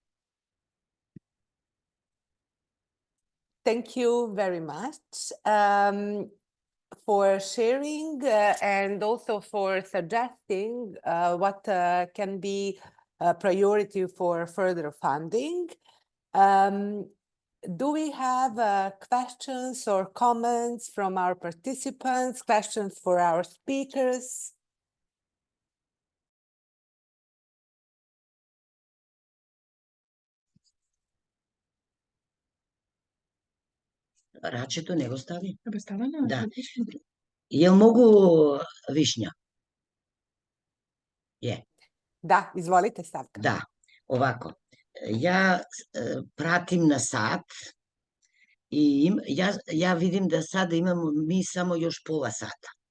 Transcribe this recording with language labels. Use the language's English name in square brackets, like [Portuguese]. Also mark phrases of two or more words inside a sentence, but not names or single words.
[English] Thank you very much for sharing and also for suggesting what can be a priority for further funding. Do we have questions or comments from our participants, questions for our speakers? [Macedonian] Рачето не го стави. Ставено? Да. [Serbian] Jel mogu Višnja? Je. Da, izvolite, Stavka. Da, ovako. Ja pratim na sat i ja vidim da sada imamo mi samo još pola sata.